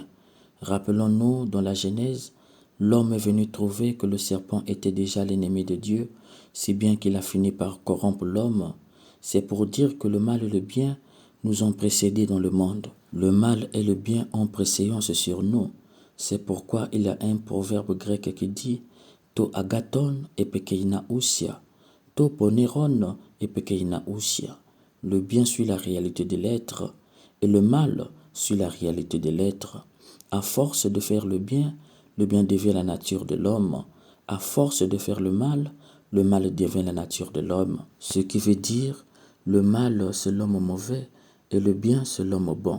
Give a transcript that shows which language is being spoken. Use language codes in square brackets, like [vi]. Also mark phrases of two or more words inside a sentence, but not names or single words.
[fr] Rappelons-nous, dans la Genèse, l'homme est venu trouver que le serpent était déjà l'ennemi de Dieu, si bien qu'il a fini par corrompre l'homme. C'est pour dire que le mal et le bien nous ont précédés dans le monde. Le mal et le bien ont préséance sur nous. C'est pourquoi il y a un proverbe grec qui dit « [el] Τὸ ἀγαθὸν ἐπέκεινα οὐσία, τὸ πονηρὸν ἐπέκεινα οὐσία ». [fr] Le bien suit la réalité de l'être et le mal suit la réalité de l'être. À force de faire le bien devient la nature de l'homme. À force de faire le mal devient la nature de l'homme. Ce qui veut dire, le mal c'est l'homme mauvais et le bien c'est l'homme bon.